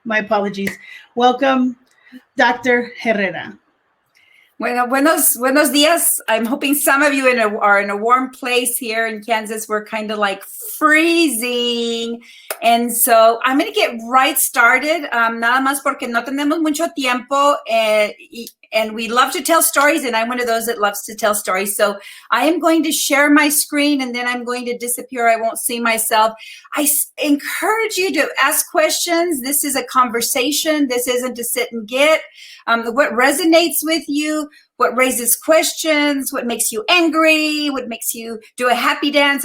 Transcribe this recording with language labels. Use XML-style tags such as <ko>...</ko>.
<en>My apologies. Welcome, Dr. Herrera.</en> <es>Bueno, buenos dias.</es> <en>I'm hoping some of you are in a warm place here in Kansas. We're kind of like freezing. And so I'm going to get right started.</en> <es>Nada más porque no tenemos mucho tiempo.</es> <en>And we love to tell stories, and I'm one of those that loves to tell stories. So I am going to share my screen, and then I'm going to disappear. I won't see myself. I encourage you to ask questions. This is a conversation. This isn't to sit and get. What resonates with you, what raises questions, what makes you angry, what makes you do a happy dance.</en>